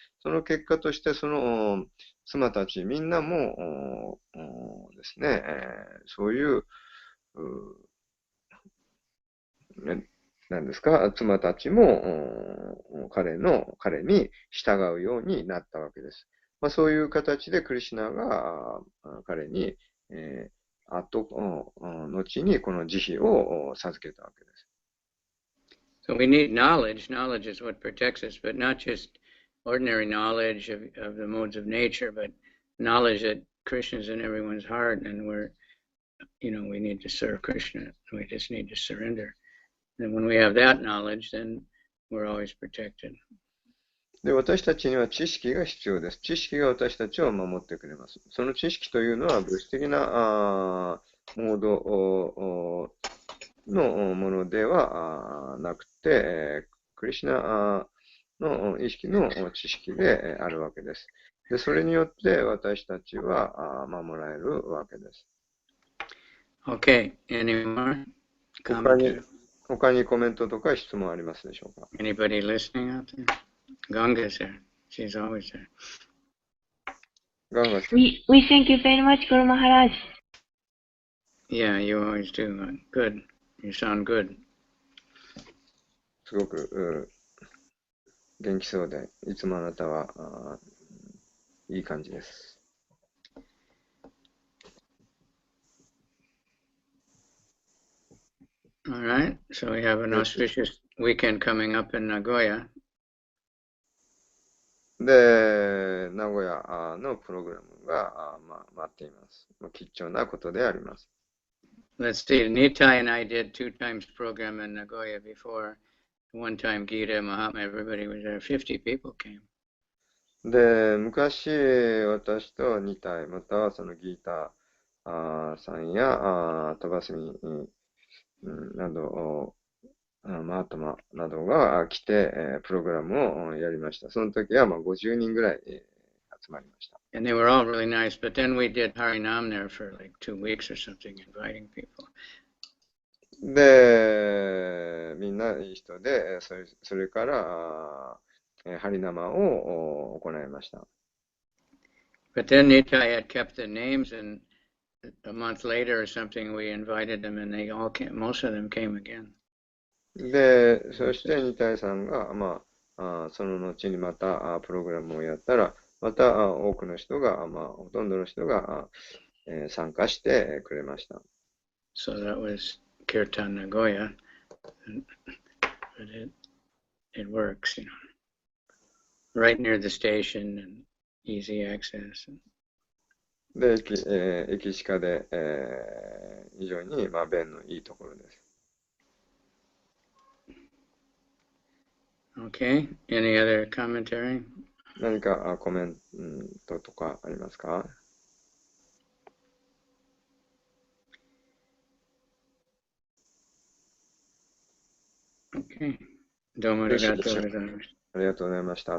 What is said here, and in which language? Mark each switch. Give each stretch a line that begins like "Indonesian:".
Japanese: その結果として、その妻たちみんなもですね、そういう、何ですか、妻たちも彼に従うようになったわけです。そういう形でクリシュナが彼に、後にこの慈悲を授けたわけです。
English: So we need knowledge. Knowledge is what protects us, but not just ordinary knowledge of the modes of nature, but knowledge that Krishna is in everyone's heart, and we need to serve Krishna. We just need to surrender. And when we have that knowledge, then we're always protected.
Japanese: で、私たちには知識が必要です。知識が私たちを守ってくれます。その知識というのは物質的なモードのものではなくて、クリシュナの意識の知識であるわけです。で、それによって私たちは守られるわけです。
English: Okay, any more?
Japanese: 他にコメントとか質問ありますでしょうか？
English: Anybody listening out there? Ganga's there. She's always there. Ganga. We thank you very much, Guru Maharaj. Yeah, you always do. Good. You sound good.
Japanese: すごく元気そうで、いつもあなたはいい感じです。
English: All right. So we have an auspicious weekend coming up in Nagoya.
Japanese: で、名古屋のプログラムが待っています。貴重なことであります。
English: Let's see. Nitai and I did 2 times program in Nagoya before. One time Gita, Mahatma, everybody was there. 50 people came.
Japanese: で、昔私と2体、またはそのギータさんやトバスミなど、マートマなどが来て、プログラムをやりました。その時は50人ぐらい集まりました。
English: And they were all really nice, but then we did Harinam there for like 2 weeks or something, inviting people.
Japanese: で、みんないい人で、それからハリナマを行いました。
English: But then Nitai had kept the names, and a month later or something, we invited them, and they all came. Most of them came again.
Japanese: で、そしてニタイさんが、その後にまたプログラムをやったら、また多くの人が、ほとんどの人が参加してくれました。
English: So that was Kirtan Nagoya, but it works, right near the station and easy access.
Japanese: で、駅近で、非常に便のいいところです。
English: Okay, any other commentary?
Japanese: 何かコメントとかありますか？ Okay. どうもありがとうございました。ありがとうございました。